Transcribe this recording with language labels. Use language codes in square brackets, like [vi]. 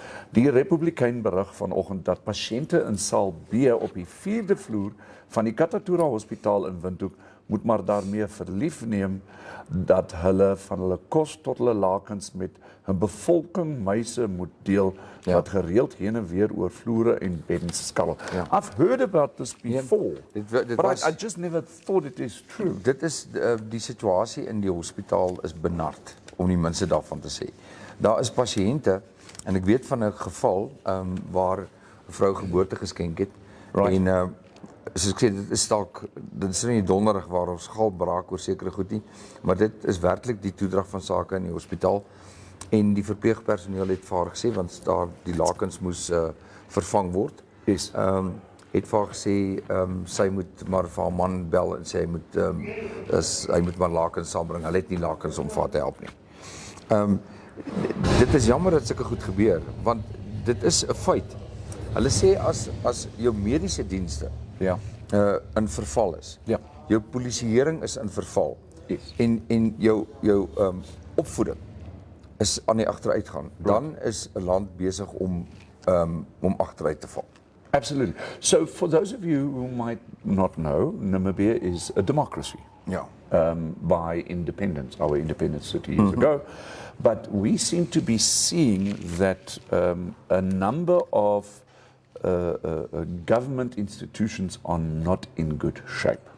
[af] Die Republikein berig vanoggend dat pasiënte in saal B op die 4de vloer van die Katatura Hospitaal in Windhoek moet maar daarmee verlief neem dat hulle van hulle kos tot hulle lakens met 'n bevolking muise moet deel wat gereeld heen en weer oor vloere en beddens skarrel. [en] I've heard about this before, [af] dit [en] but [af] was- [en] I just never thought it is true. [af] Dit is die situasie in die hospitaal is benard, om die minste daarvan te sê. Daar is pasiënte, en ek weet van 'n geval waar 'n vrou geboorte geskenk het. [en] Right. [af] En soos ek sê, dit is nie donderdag waar ons gal braak oor sekere goed nie, maar dit is werklik die toedrag van sake in die hospitaal. En die verpleegpersoneel het vir haar gesê, want daar die lakens moes vervang word. [en] Yes. [af] Het vir haar gesê, sy moet maar vir haar man bel en sê hy moet maar lakens saambring. Hulle het nie lakens om vir haar te help nie. Dit is jammer dat sulke goed gebeur, want dit is 'n feit. Hulle sê as jou mediese dienste Ja. in verval is, Ja. jou polisieering is in verval, [en] Yes. [af] en jou opvoeding is aan die agteruitgang, dan is 'n land besig om agteruit te val. [en] Absolutely. So for those of you who might not know, Namibia is a democracy. [af] Ja. [en] By independence, our independence 30 years ago. But we seem to be seeing that a number of government institutions are not in good shape.